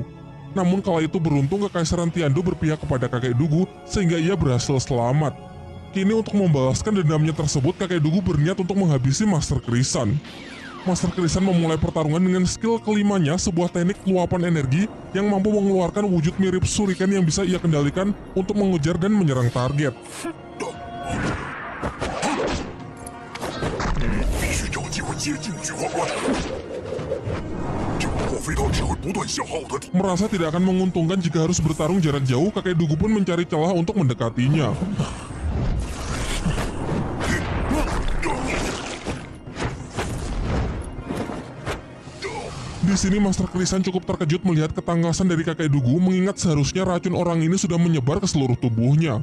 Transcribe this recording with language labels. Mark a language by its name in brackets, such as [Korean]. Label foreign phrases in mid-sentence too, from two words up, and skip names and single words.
[Indonesian] Namun kala itu beruntung Kekaisaran Tiandu berpihak kepada kakek dugu sehingga ia berhasil selamat. Kini untuk membalaskan dendamnya tersebut, kakek dugu berniat untuk menghabisi Master Krisan. Master Krisan memulai pertarungan dengan skill kelimanya, sebuah teknik luapan energi yang mampu mengeluarkan wujud mirip shuriken yang bisa ia kendalikan untuk mengejar dan menyerang target. [Chinese] 必须找机会接近菊花关。这个破飞刀只会不断消耗我的体。 [Indonesian] Merasa tidak akan menguntungkan jika harus bertarung jarak jauh, kakek dugu pun mencari celah untuk mendekatinya. Di sini Master Krisan cukup terkejut melihat ketangkasan dari kakek dugu, mengingat seharusnya racun orang ini sudah menyebar ke seluruh tubuhnya.